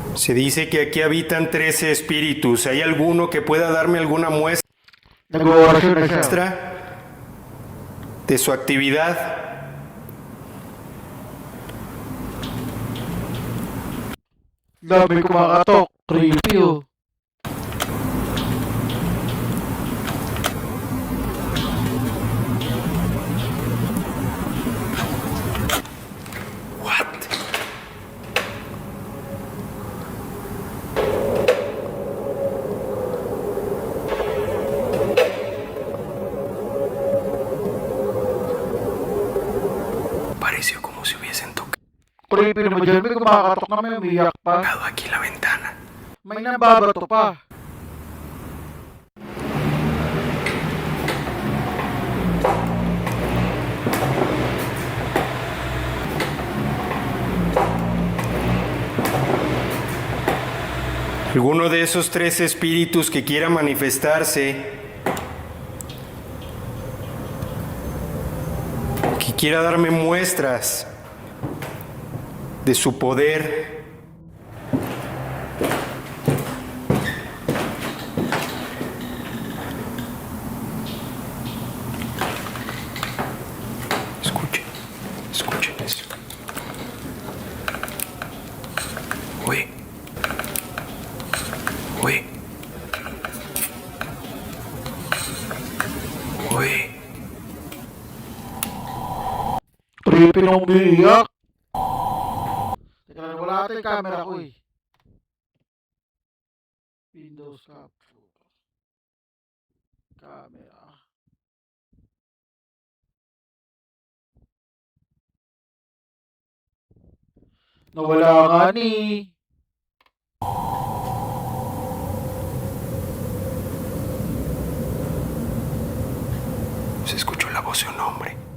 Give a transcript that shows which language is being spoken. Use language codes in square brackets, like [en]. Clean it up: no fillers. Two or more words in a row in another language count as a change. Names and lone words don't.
[es] Se dice que aquí habitan 13 espíritus. ¿Hay alguno que pueda darme alguna [tl] Nag-orasyon na siya. [es] muestra de su actividad? [tl] Dami kumakatok. [en] Creepy oh. What? [es] Pareció como si hubiesen [tl] Creepy naman dyan. May kumakatok na may umiyak pa. [es] tocado aquí la ventana. [tl] May nababato pa. [es] Alguno de esos 13 espíritus que quiera manifestarse, que quiera darme muestras de su poder. Escuchen eso. [tl] Uy. Uy. Uy. Creepy na umiyak. Teka lang, wala ata yung camera ko eh. [en] Windows capture. [tl] Camera. Nawala nga ni. [es] Se escuchó la voz de un hombre.